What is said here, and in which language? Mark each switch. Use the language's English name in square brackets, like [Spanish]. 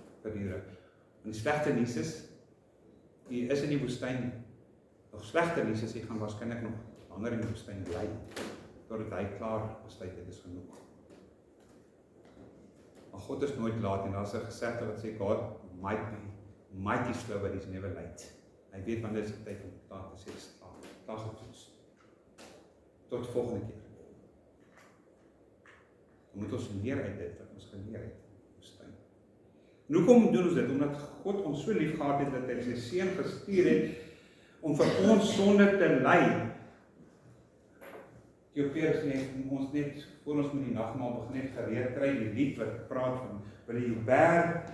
[Afrikaans] En die slegte nuus is, jy is in die woestyn, nog slegter nuus is, jy gaan waarskynlik nog langer in die woestyn bly, totdat hy klaar besluit het, is genoeg. Maar God is nooit laat en daar is 'n gesegde wat sê [English] God mighty slow but he's never late. [Afrikaans] Hy weet wanneer is die tyd om klaar te sê, klaar getoets. Tot volgende keer. Dan moet ons leer uit dit wat ons geleer het. En hoekom doen ons dit? Omdat God ons so lief gehad het dat hy sy seun gestuur het om vir ons sonde te ly. Theopeers net ons net voor ons met die nagmaal begin net gereed kry die lied wat praat van wil jy bær.